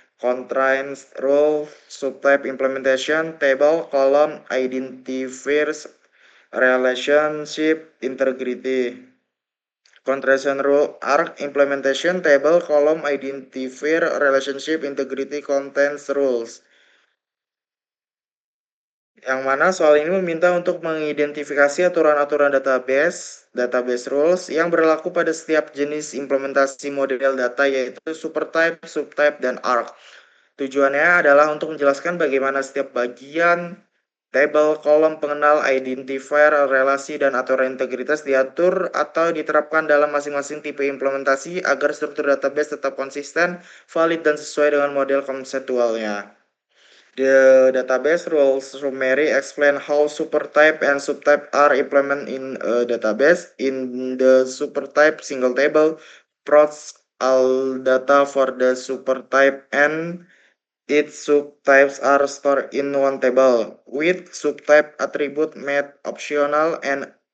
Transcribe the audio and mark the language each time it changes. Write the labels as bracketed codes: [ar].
[en] Constraints rule, subtype implementation, table, column, identifiers, relationship, integrity. Contraction rule, arc, implementation, table, column, identifier, relationship, integrity, contains rules. [id] Yang mana soal ini meminta untuk mengidentifikasi aturan-aturan database rules yang berlaku pada setiap jenis implementasi model data, yaitu supertype, subtype, dan arc. Tujuannya adalah untuk menjelaskan bagaimana setiap bagian, table, kolom, pengenal, identifier, relasi, dan aturan integritas diatur atau diterapkan dalam masing-masing tipe implementasi agar struktur database tetap konsisten, valid, dan sesuai dengan model konseptualnya. [en] The database rules summary explain how supertype and subtype are implemented in a database. In the supertype single table, prods all data for the supertype and its subtypes are stored in one table, with subtype attribute made optional, and